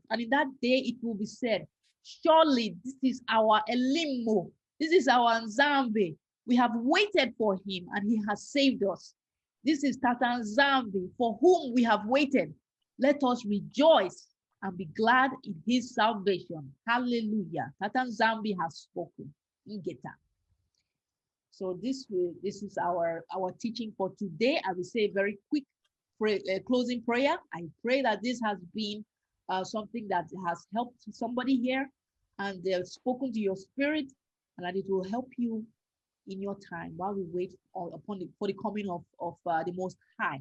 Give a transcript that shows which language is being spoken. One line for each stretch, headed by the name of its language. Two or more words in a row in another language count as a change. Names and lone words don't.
English: And in that day it will be said, surely this is our Elimo, this is our Nzambe. We have waited for him and he has saved us. This is
Lingala: Tata Nzambe
English: for whom we have waited. Let us rejoice and be glad in his salvation. Hallelujah.
Lingala: Tata Nzambe
English: has spoken. Ingeta. So this is our teaching for today. I will say a very quick closing prayer. I pray that this has been something that has helped somebody here, and they have spoken to your spirit, and that it will help you in your time while we wait for the coming of the Most High.